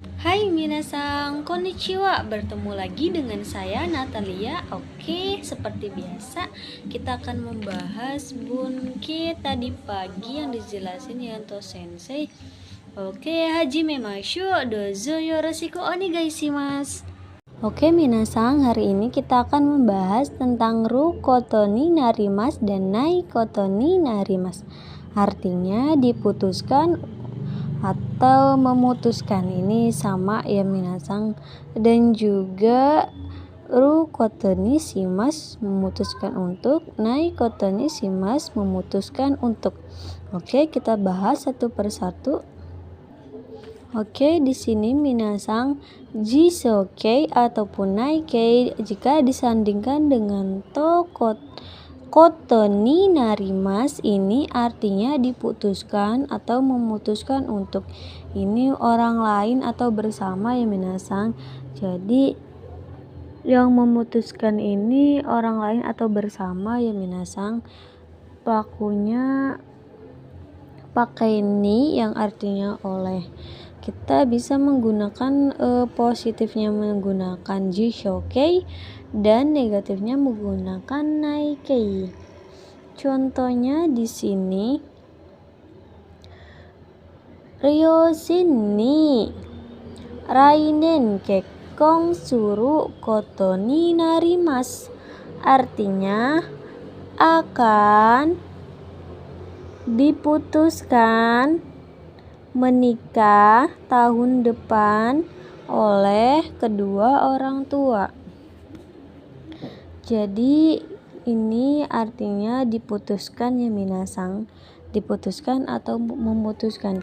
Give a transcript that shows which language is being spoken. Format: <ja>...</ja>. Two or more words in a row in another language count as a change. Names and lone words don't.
<ja>はい皆さん、こんにちは.</ja> <id>Bertemu lagi dengan saya Natalia. Oke, seperti biasa kita akan membahas bunke tadi pagi yang dijelasin Yanto Sensei. Oke,</id> <ja>始めましょう、どうぞよろしくお願いします.</ja> <id>Oke minasan, hari ini kita akan membahas tentang</id> <ja>ることになります</ja> <id>dan</id> <ja>ないことになります.</ja> <id>Artinya diputuskan atau memutuskan, ini sama ya minasan. Dan juga</id> <ja>ることにします</ja> <id>memutuskan untuk,</id> <ja>ないことにします</ja> <id>memutuskan untuk. Oke, kita bahas satu persatu. Oke, di sini minasan, jisokei ataupun naikei jika disandingkan dengan</id> <ja>ことになります,</ja> <id>ini artinya diputuskan atau memutuskan untuk. Ini orang lain atau bersama ya minasan. Jadi yang memutuskan ini orang lain atau bersama ya minasan. Pelakunya pakai ni yang artinya oleh. Kita bisa menggunakan positifnya menggunakan jishokei dan negatifnya menggunakan naikei. Contohnya di sini,</id> <ja>両親に来年結婚することになります.</ja> <id>Artinya akan diputuskan menikah tahun depan oleh kedua orang tua. Jadi ini artinya diputuskan ya minasan, diputuskan atau memutuskan.</id>